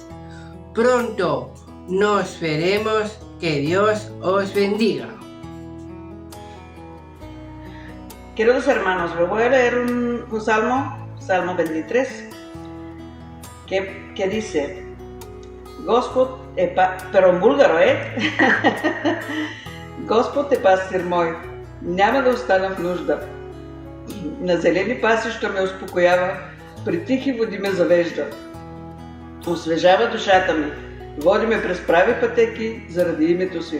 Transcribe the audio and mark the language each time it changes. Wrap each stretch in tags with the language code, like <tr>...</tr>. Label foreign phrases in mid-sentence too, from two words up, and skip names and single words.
<es>Pronto nos veremos. Que Dios os bendiga. Queridos hermanos, les voy a leer un salmo, Salmo 23. que dice, Господ pero en búlgaro,</es> <bg>Господ е пастир мой, няма да остана в нужда. На зелени пасища ме успокоява, при тихи води ме завежда. Освежава душата ми, води ме през прави пътеки заради името си.</bg>